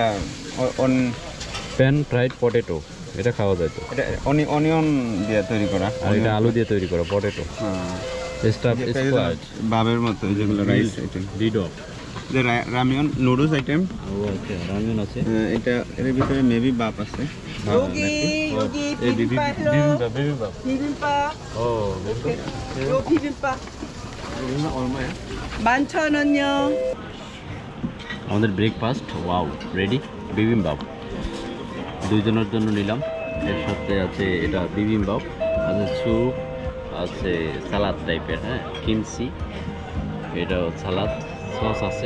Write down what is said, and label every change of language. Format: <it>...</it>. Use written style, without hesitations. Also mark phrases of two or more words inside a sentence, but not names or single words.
<en>pan fried potato,</en> <bn>এটা খাওয়া যায় তো? এটা অনিয়ন দিয়ে তৈরি করা, আর এটা আলু দিয়ে তৈরি করা পটেটো।</bn> <en>stuff squad</en> <bn>বাবের মতো, যেগুলো</bn> <en>rice item,</en> <bn>ডিডক, যে</bn> <en>ramyeon noodles item.</en> <bn>ওকে, রামিয়ন আছে। এটা এর ভিতরে মেবি বাপ আছে।</bn> <ko>여기 비빔밥 비빔밥</ko> <bn>ও</bn> <ko>요 비빔밥 얼마야? 11,000원요.</ko> <bn>আমাদের ব্রেকফাস্ট</bn> <en>wow ready.</en> <bn>বিবিম্বাপ দুইজনের জন্য নিলাম। এর সাথে আছে এটা বিবিম্বাপ, আছে স্যুপ, আছে সালাদ টাইপের, হ্যাঁ কিমসি, এটাও সালাদ, সস আছে।</bn>